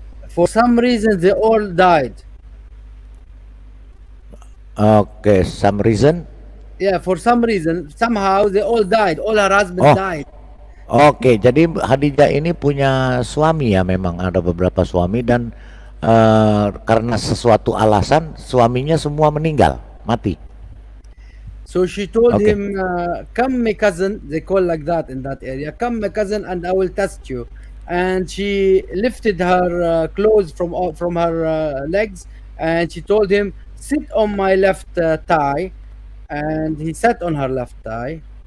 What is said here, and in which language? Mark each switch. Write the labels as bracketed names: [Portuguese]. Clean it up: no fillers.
[English] For some reason, they all died. Oke, some reason. Yeah, for some reason, somehow they all died. All her husbands Oh. died. [Indonesian] Oke, jadi Khadijah ini punya suami ya, memang ada beberapa suami dan karena sesuatu alasan suaminya semua meninggal, mati. [English] So she told Okay. him, "Come, my cousin." They call like that in that area. "Come, my cousin, and I will test you." And she lifted her clothes from her legs, and she told him, "Sit on my left thigh." And he sat on her left thigh.